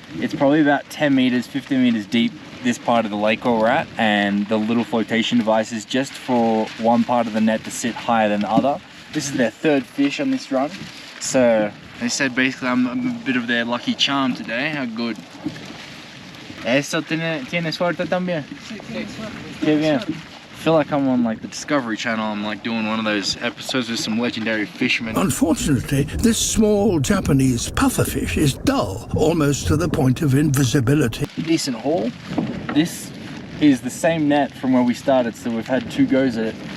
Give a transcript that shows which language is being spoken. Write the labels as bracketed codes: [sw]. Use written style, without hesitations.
[en] It's probably about 10 meters, 15 meters deep, this part of the lake where we're at, and the little flotation device is just for one part of the net to sit higher than the other. This is their third fish on this run. So they said basically I'm a bit of their lucky charm today. How good. [es] ¿Eso tiene suerte también? Sí, sí, suerte. Qué bien. [en] I feel like I'm on like the Discovery Channel. I'm like doing one of those episodes with some legendary fishermen. Unfortunately, this small Japanese pufferfish is dull, almost to the point of invisibility. Decent haul. This is the same net from where we started, so we've had 2 goes at it.